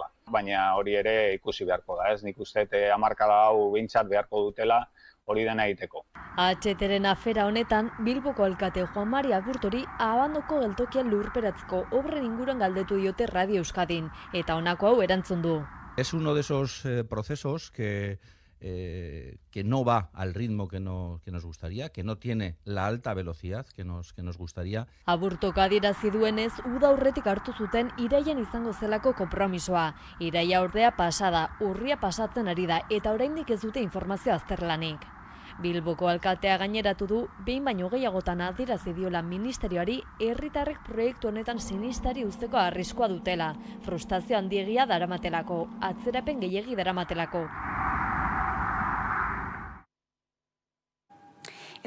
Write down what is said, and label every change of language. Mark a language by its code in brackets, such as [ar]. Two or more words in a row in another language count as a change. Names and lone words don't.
[eu] Baina hori ere ikusi beharko da, ez? Nik uste hamarkada hau behintzat beharko dutela hori dena egiteko. HTren afera honetan, Bilboko alkate Juan Mari Agurtori abandoko geltokian lurperatzeko obren inguruan galdetu diote Radio Euskadin, eta honako hau erantzun du. [es] Es uno de esos procesos que no va al ritmo que nos gustaría, que no tiene la alta velocidad que nos gustaría. [eu] Aburtok adierazi duenez, uda aurretik hartu zuten iraian izango zelako konpromisoa. Iraia ordea pasada, urria pasatzen ari da eta oraindik ez dute informazio azterlanik. Bilboko alkatea gaineratu du, behin baino gehiagotan adierazi diola ministerioari herritarrek proiektu honetan sinistari uzteko arriskua dutela, frustrazio handiegia daramatelako, atzerapen gehiegi daramatelako.